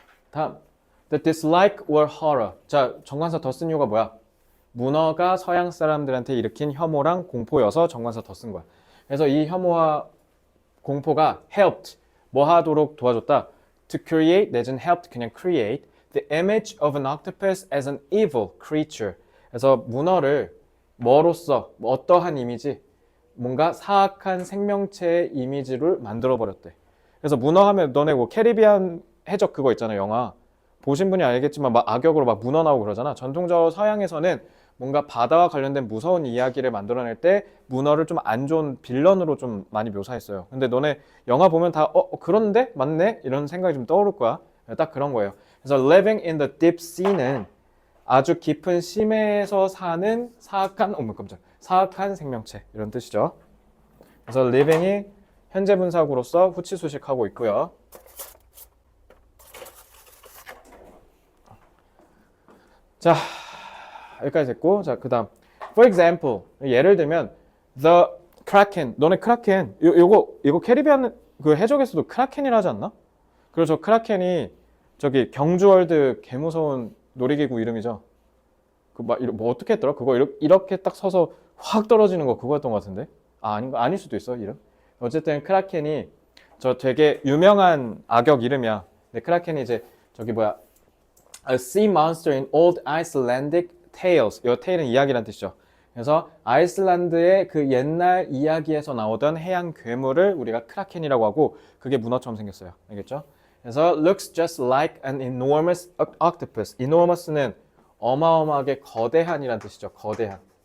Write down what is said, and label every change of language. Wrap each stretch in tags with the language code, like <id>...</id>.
<ko>다음,</ko> <en>the dislike or horror.</en> <ko>자, 정관사 더 쓴 이유가 뭐야? 문어가 서양 사람들한테 일으킨 혐오랑 공포여서 정관사 더 쓴 거야. 그래서 이 혐오와 공포가 helped, 뭐 하도록 도와줬다?</ko> <en>to create, 내지는 helped, 그냥 create the image of an octopus as an evil creature.</en> <ko>그래서 문어를 뭐로써, 어떠한 이미지? 뭔가 사악한 생명체의 이미지를 만들어버렸대. 그래서 문어 하면 너네 뭐 캐리비안 해적 그거 있잖아, 영화. 보신 분이 알겠지만 막 악역으로 막 문어 나오고 그러잖아. 전통적으로 서양에서는 뭔가 바다와 관련된 무서운 이야기를 만들어낼 때 문어를 좀 안 좋은 빌런으로 좀 많이 묘사했어요. 근데 너네 영화 보면 다 그런데? 맞네? 이런 생각이 좀 떠오를 거야. 딱 그런 거예요. 그래서</ko> <en>living in the deep sea</en> <ko>는 아주 깊은 심해에서 사는 사악한 사악한 생명체 이런 뜻이죠. 그래서 living이 현재 분사구로서 후치수식하고 있고요. 자, 여기까지 됐고, 자, 그 다음.</ko> <en>For example,</en> <ko>예를 들면,</ko> <en>the kraken.</en> <ko>너네 크라켄, 이거 캐리비안 그 해적에서도 크라켄이라 하지 않나? 그리고 저 크라켄이 저기 경주월드 개무서운 놀이기구 이름이죠. 뭐 어떻게 했더라? 그거 이렇게 딱 서서 확 떨어지는 거 그거였던 것 같은데? 아닐 수도 있어, 이름. 어쨌든 크라켄이 저 되게 유명한 악역 이름이야. 근데 크라켄이 이제 저기</ko> <en>A sea monster in old Icelandic tales.</en> <ko>이 tale은 이야기란 뜻이죠. 그래서 아이슬란드의 그 옛날 이야기에서 나오던 해양 괴물을 우리가 크라켄이라고 하고 그게 문어처럼 생겼어요. 알겠죠? 그래서</ko> <en>looks just like an enormous octopus.</en> <ko>enormous는 어마어마하게 거대한이란 뜻이죠. 거대한.</ko>